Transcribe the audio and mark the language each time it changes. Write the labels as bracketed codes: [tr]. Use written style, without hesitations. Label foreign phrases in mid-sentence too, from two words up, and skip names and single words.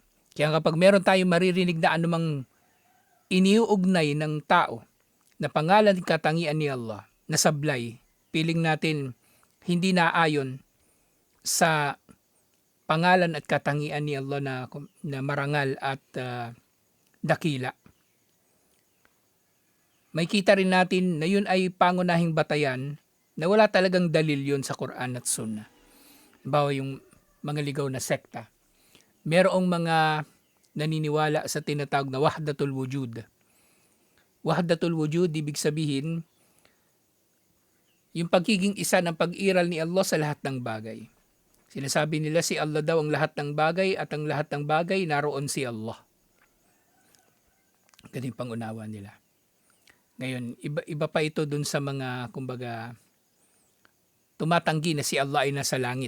[tl] Kaya kapag meron tayong maririnig na anumang iniuugnay ng tao na pangalan at katangian ni Allah na sablay, piling natin hindi naayon sa pangalan at katangian ni Allah na marangal at dakila. May kita rin natin na yun ay pangunahing batayan na wala talagang dalil yun sa Quran at Sunnah. Bawa yung mga ligaw na sekta. Merong mga naniniwala sa tinatawag na [ar] wahdatul wujud. Wahdatul wujud, [tl] ibig sabihin, yung pagiging isa ng pag-iral ni Allah sa lahat ng bagay. Sinasabi nila si Allah daw ang lahat ng bagay at ang lahat ng bagay naroon si Allah. Ganun yung pangunawa nila. Ngayon, iba pa ito dun sa mga, kumbaga, tumatanggi na si Allah ay nasa langit.